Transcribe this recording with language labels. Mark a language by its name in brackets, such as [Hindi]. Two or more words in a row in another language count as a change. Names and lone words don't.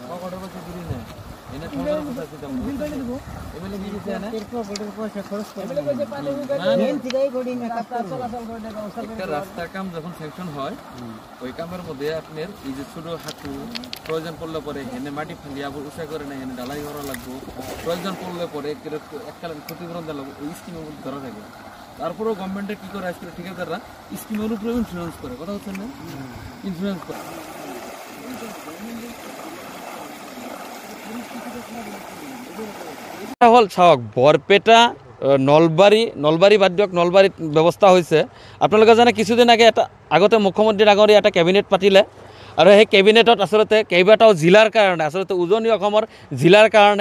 [Bangla] রাস্তার কাম যখন স্যাংশন হয় ওই কামের মধ্যে আপনার এই যে ছোট হাঁটু প্রয়োজন পড়লে পরে হেনে মাটি ফালিয়ে আবার উঁচা করে না হেনে ঢালাই করা লাগবো প্রয়োজন পড়লে পরে এককালীন ক্ষতিপূরণ দেওয়া লাগবে ওই স্কিমের মধ্যে ধরা থাকে তারপরেও গভর্নমেন্টের কি করে আজকে ঠিকাদাররা স্কিমের উপরে ইন্স্যুরেন্স করে কথা হচ্ছে না ইন্স্যুরেন্স করে [Assamese] হল চাওক বৰপেটা নলবাৰী বাদ দিয়ক নলবাৰীত ব্যৱস্থা হৈছে আপোনালোকে জানে কিছুদিন আগতে মুখ্যমন্ত্ৰী ডাঙৰীয়া এটা কেবিনেট পাতিলে আৰু সেই কেবিনেটত আচলতে কেইবাটাও জিলাৰ কাৰণে আচলতে উজনি অসমৰ জিলাৰ কাৰণে